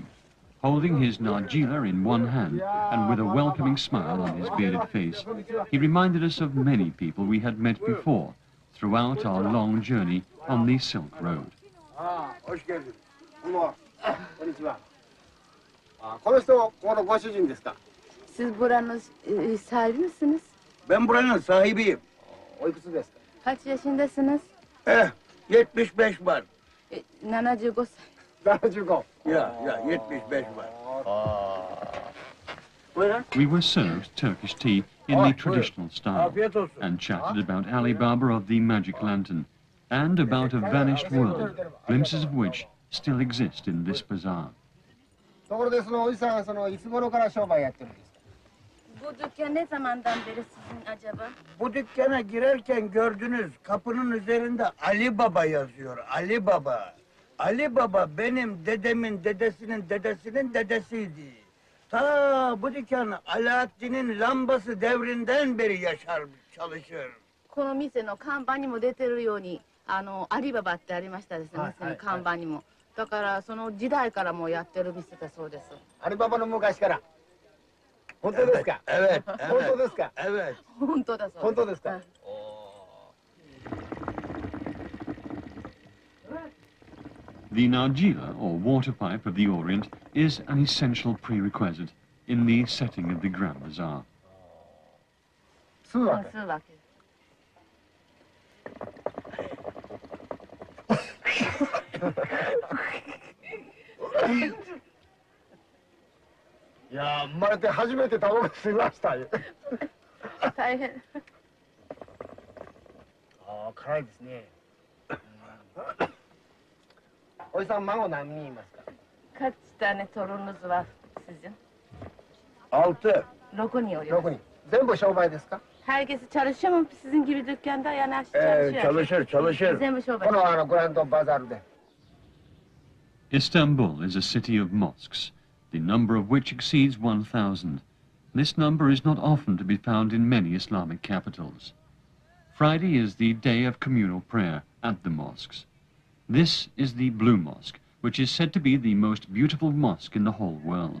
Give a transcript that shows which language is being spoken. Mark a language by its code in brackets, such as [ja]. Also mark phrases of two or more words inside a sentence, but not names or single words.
[en] Holding his nargila in one hand and with a welcoming smile on his bearded face, he reminded us of many people we had met before throughout our long journey on the Silk Road. [tr] hoş geldin. [ja] Konnichiwa. この人、このご主人ですか? [tr] Siz buranın sahibi misiniz? Ben buranın sahibiyim. [ja] おいくつですか? [tr] Kaç yaşındasınız? 75 var. [ja] 75 歳. 75. [tr] Ya 75 var. [en] We were served Turkish tea in the traditional style and chatted about Alibaba of the Magic Lantern and about a vanished world, glimpses of which still exist in this bazaar. [ja] ところでそのおじさん、いつ頃から商売やってるんですか? [tr] Bu dükkan ne zamandan beri sizin acaba? Bu dükkana girerken gördünüz kapının üzerinde Ali Baba yazıyor. Ali Baba. Ali Baba benim dedemin dedesinin dedesinin dedesiydi. Ta bu dükkan Alaaddin'in lambası devrinden beri yaşar, çalışır. [ja] この店の看板にも出てるように、アリババってありましたですね、店の看板にも。だからその時代からもうやってる店だそうです。アリババの昔から。本当ですか? [tr] Evet. [ja] 本当ですか? [tr] Evet. [ja] 本当だそうです。本当ですか? [en] The nargila, or water pipe of the Orient, is an essential prerequisite in the setting of the Grand Bazaar. [ja] 吸うわけ。吸うわけ。いやー、生まれて初めてタバコ吸いましたよ。大変。ああ、辛いですね。おじさん、孫何人いますか? [tr] Kaç tane torununuz var sizin? 6. [ja] 6 人おります。 6人。全部商売ですか? [tr] Herkesi çalışıyor mu sizin gibi dükkanda? Yani herkes çalışıyor. Çalışır. [ja] 全部商売。このグランドバザールで。 [en] Istanbul is a city of mosques, the number of which exceeds 1,000. This number is not often to be found in many Islamic capitals. Friday is the day of communal prayer at the mosques. This is the Blue Mosque, which is said to be the most beautiful mosque in the whole world.